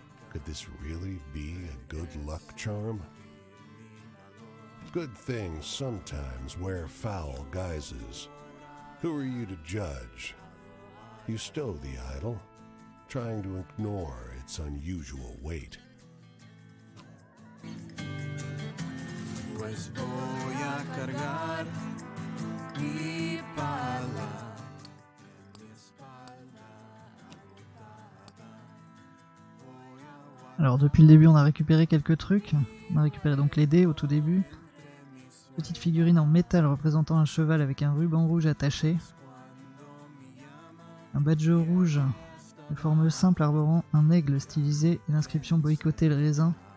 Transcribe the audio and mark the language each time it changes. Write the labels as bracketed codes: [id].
[en] Could this really be a good luck charm? Good things sometimes wear foul guises. Who are you to judge? You stow the idol, trying to ignore its unusual weight. [es] Pues voy a cargar mi pala en mi espalda agotada. [fr] Alors depuis le début on a récupéré quelques trucs. On a récupéré donc les dés au tout début. Petite figurine en métal représentant un cheval avec un ruban rouge attaché. Un badge rouge de forme simple arborant un aigle stylisé et l'inscription boycotter le raisin.